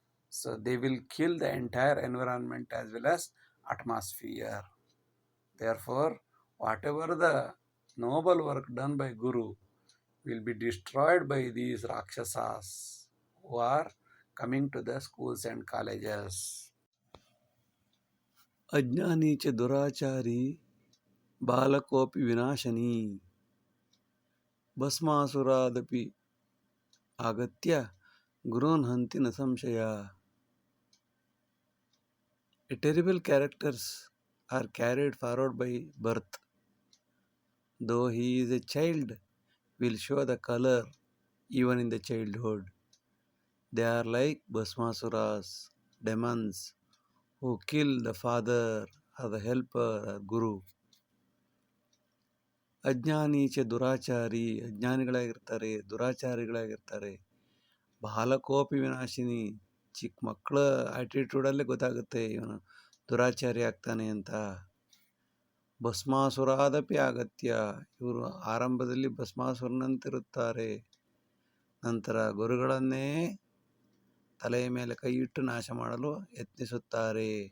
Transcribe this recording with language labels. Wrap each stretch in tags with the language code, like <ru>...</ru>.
<en>So they will kill the entire environment as well as atmosphere. Therefore, whatever the noble work done by guru will be destroyed by these Rakshasas who are coming to the schools and colleges.</en> <sa>Ajnani cha durachari ಬಾಲಕೋಪಿ ವಿನಾಶನಿ ಭಸ್ಮಾಸುರಾದಪಿ ಆಗತ್ಯ ಗುರುನ್ ಹಂತಿ ನ ಸಂಶಯ.</sa> <en>A terrible characters are carried forward by birth. Though he is a child, will show the color even in the childhood. They are like Bhasmasuras, demons, who kill the father or the helper or guru.</en> <sa>ಅಜ್ಞಾನೀಚ ದುರಾಚಾರಿ,</sa> <kn>ಅಜ್ಞಾನಿಗಳಾಗಿರ್ತಾರೆ, ದುರಾಚಾರಿಗಳಾಗಿರ್ತಾರೆ.</kn> <sa>ಬಾಲಕೋಪಿ ವಿನಾಶಿನಿ,</sa> <kn>ಚಿಕ್ಕ ಮಕ್ಕಳ ಆ್ಯಟಿಟ್ಯೂಡಲ್ಲೇ ಗೊತ್ತಾಗುತ್ತೆ ಇವನು ದುರಾಚಾರಿ ಆಗ್ತಾನೆ ಅಂತ.</kn> <sa>ಭಸ್ಮಾಸುರಾದಪಿ ಆಗತ್ಯ,</sa> <kn>ಇವರು ಆರಂಭದಲ್ಲಿ ಭಸ್ಮಾಸುರನಂತಿರುತ್ತಾರೆ, ನಂತರ ಗುರುಗಳನ್ನೇ ತಲೆಯ ಮೇಲೆ ಕೈ ಇಟ್ಟು ನಾಶ ಮಾಡಲು ಯತ್ನಿಸುತ್ತಾರೆ.</kn>